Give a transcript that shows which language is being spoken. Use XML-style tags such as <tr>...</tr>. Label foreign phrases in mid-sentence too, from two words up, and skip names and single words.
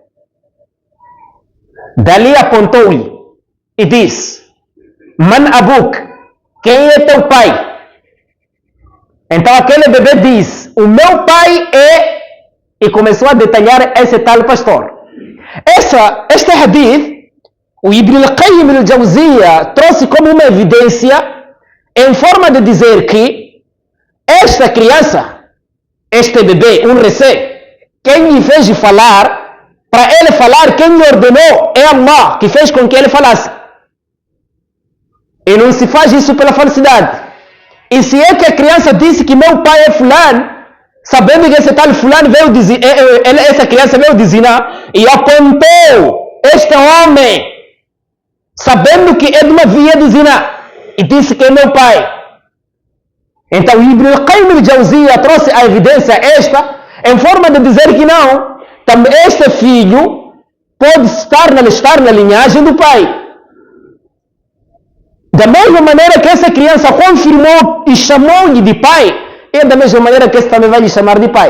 <pt>Dali apontou-lhe e disse:</pt> <ar>من أبوك,</ar> <pt>quem é teu pai? Então aquele bebê disse: o meu pai é... E começou a detalhar esse tal pastor. Este hadith, o Ibn al-Qayyim al-Jawziyya trouxe como uma evidência em forma de dizer que esta criança, este bebê, um recém, quem lhe fez falar, para ele falar, quem lhe ordenou é Allah, que fez com que ele falasse. E não se faz isso pela falsidade. E se é que a criança disse que meu pai é fulano, sabendo que esse tal fulano veio dizer, essa criança veio dizer, e apontou este homem, sabendo que é de uma via de zina, e disse que é meu pai. Então Ibn al-Qayyim al-Jawziyya trouxe a evidência esta, em forma de dizer que não, também este filho pode estar na linhagem do pai. Da mesma maneira que essa criança confirmou e chamou-lhe de pai, é da mesma maneira que esse também vai lhe chamar de pai.</pt>